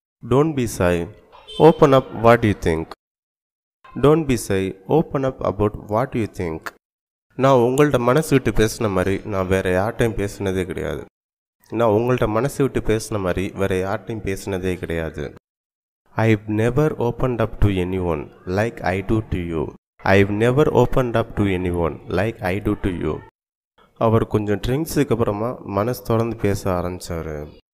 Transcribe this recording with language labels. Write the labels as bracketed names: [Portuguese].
[English] Don't be shy, open up what you think. Don't be shy, open up about what you think. [Tamil] நான் உங்கள்கிட்ட மனசு விட்டு பேசின மாதிரி நான் வேறு யார்ட்டையும் பேசினதே கிடையாது. நான் உங்கள்கிட்ட மனசு விட்டு பேசின மாதிரி வேறு யார்ட்டையும் பேசினதே கிடையாது. [English] I've never opened up to anyone like I do to you. I've never opened up to anyone like I do to you. [Tamil] அவர் கொஞ்சம் ட்ரிங்க்ஸுக்கு அப்புறமா மனசு திறந்து பேச ஆரம்பித்தார்.